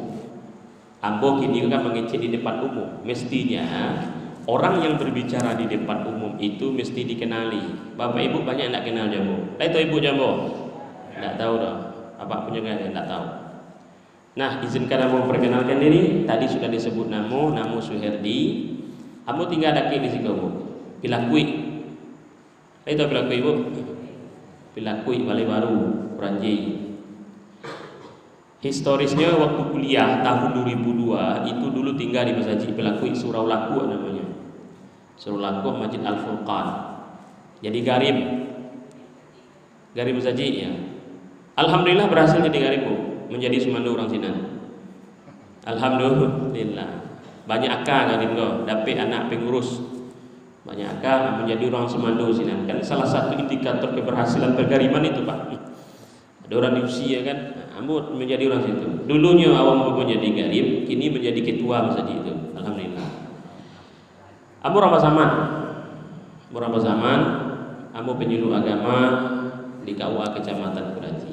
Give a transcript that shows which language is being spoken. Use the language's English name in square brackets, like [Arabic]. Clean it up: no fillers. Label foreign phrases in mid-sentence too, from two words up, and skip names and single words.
[Minangkabau] Ambo kini kan mengecek di depan umum. [Indonesian] Mestinya orang yang berbicara di depan umum itu mesti dikenali. Bapak Ibu banyak yang tidak kenal Jambo. Itu Ibu Jambo? Tidak tahu dong. Apa punya nggak? Tidak tahu. Nah, izinkan Ambo memperkenalkan diri. Tadi sudah disebut namo Suherdi. [Minangkabau] Ambo tinggal daki di situ. [Indonesian] Pilakui. Itu Pilakui Ibu. Pilakui Balai Baru, Peranji. Historisnya waktu kuliah tahun 2002 itu dulu tinggal di Masjid Pilakui, Surau Laku namanya. Surau Laku Masjid Al-Furqan. Jadi Garib Masjid ya. Alhamdulillah berhasil jadi garib menjadi sumando orang Sinan. Alhamdulillah. [Minangkabau] Banyak akak garib kok, dapet anak pengurus. Banyak akak menjadi orang semando Sinan. [Indonesian] Kan salah satu indikator keberhasilan pergariban itu Pak. Ada orang di usia kan, Ambo menjadi orang situ. [Minangkabau] Dulunya awam menjadi garib, kini menjadi ketua masjid itu. [Indonesian] Alhamdulillah. [Minangkabau] Ambo ramah zaman, Ambo penyuluh agama di KUA Kecamatan Peranji.